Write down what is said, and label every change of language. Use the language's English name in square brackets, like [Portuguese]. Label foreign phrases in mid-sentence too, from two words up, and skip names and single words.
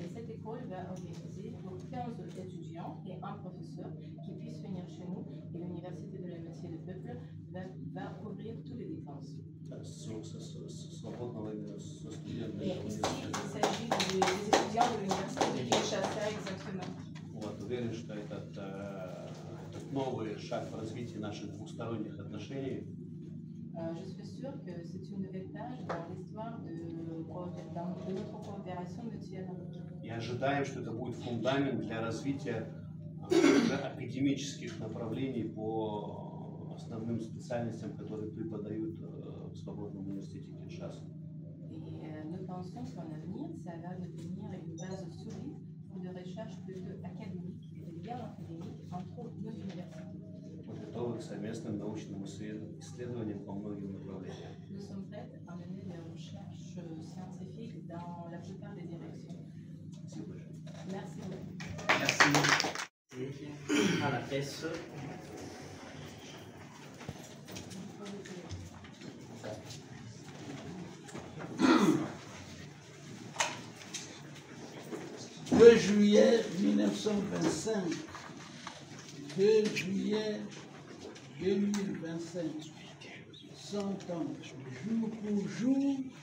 [French] école va organiser pour 15 étudiants et un professeur qui puissent venir chez nous et l'Université de la Métier du Peuple va couvrir tous les dépenses. [Russian] Свободного именно со студентами. [French] Et ici, il s'agit des étudiants de l'Université de Kinshasa exactement. [Russian] Вот, уверен, что этот новый шаг в развитии наших двусторонних отношений. [French] Je suis sûre que c'est une nouvelle page dans l'histoire de notre coopération mutuelle. [Russian] И ожидаем, что это будет фундамент для развития уже академических направлений по основным специальностям, которые преподают в Свободном университете Киншаса. [French] Et nous pensons qu'en avenir, ça va devenir une base solide pour des recherches plutôt académiques et des liens académiques entre nos universités. [Russian] Мы готовы к совместным научным исследованиям по многим направлениям. [French] Nous sommes prêts à mener des recherches scientifiques dans la plupart des directions. [Russian] Спасибо большое. [French] Merci beaucoup. Merci. À la presse. « 2 juillet 1925, 2 juillet 2025, 100 ans, jour pour jour,